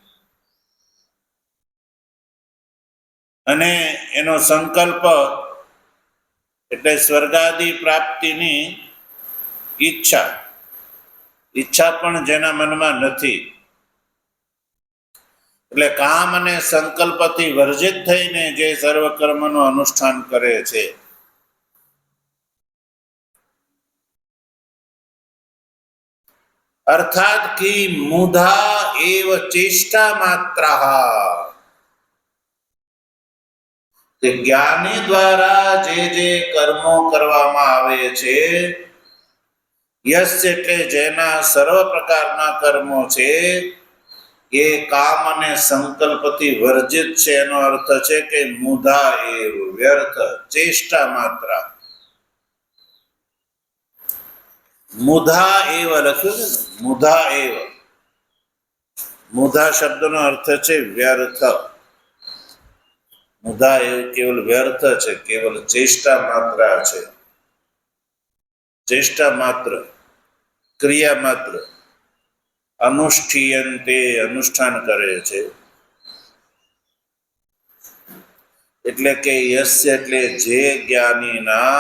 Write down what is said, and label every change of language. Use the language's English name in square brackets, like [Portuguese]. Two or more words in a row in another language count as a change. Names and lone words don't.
[Gujarati] અને એનો સંકલ્પ એટલે સ્વર્ગાદિ પ્રાપ્તિની ઈચ્છા પણ જેના મનમાં નથી, એટલે કામ અને સંકલ્પથી વર્જિત થઈને જે સર્વ કર્મનું અનુષ્ઠાન કરે છે અર્થાત કિ [Sanskrit] मुधा एव चेष्टा मात्र [Gujarati] જ્ઞાની દ્વારા જે કર્મો કરવામાં આવે છે યશ એટલે જેના સર્વ પ્રકારના કર્મો છે યે કામ અને સંકલ્પથી વર્જિત છે એનો અર્થ છે કે [Sanskrit] मुधा एव व्यर्थ चेष्टा मात्र मुधा एव [Gujarati] લખ્યું છે [Sanskrit] मुधा एव [Gujarati] મુધા શબ્દનો અર્થ છે વ્યર્થ [Sanskrit] मुधा एव [Gujarati] કેવલ વ્યર્થ છે કેવલ ચેષ્ટા માત્ર છે ચેષ્ટા માત્ર ક્રિયા માત્ર અનુષ્ઠીયન્તે અનુષ્ઠાન કરે છે એટલે કે યસ્ય એટલે જે જ્ઞાનીના